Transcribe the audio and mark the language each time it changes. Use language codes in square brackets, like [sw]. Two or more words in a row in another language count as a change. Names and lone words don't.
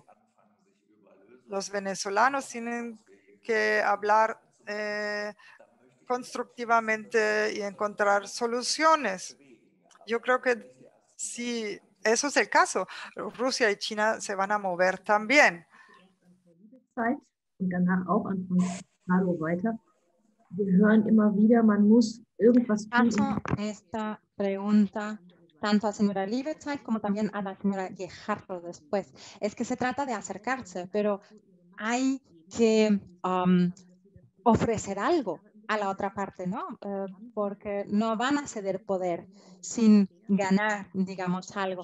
[es] Los venezolanos tienen que hablar constructivamente y encontrar soluciones. Yo creo que si eso es el caso, Rusia y China se van a mover también. [de] Und danach auch an Francisco weiter. Wir hören immer wieder, man muss irgendwas tun. [es] Paso esta pregunta tanto a la señora Liebezeit como también a la señora Guijarro después. Es que se trata de acercarse, pero hay que ofrecer algo a la otra parte, ¿no? Porque no van a ceder poder sin ganar, digamos, algo.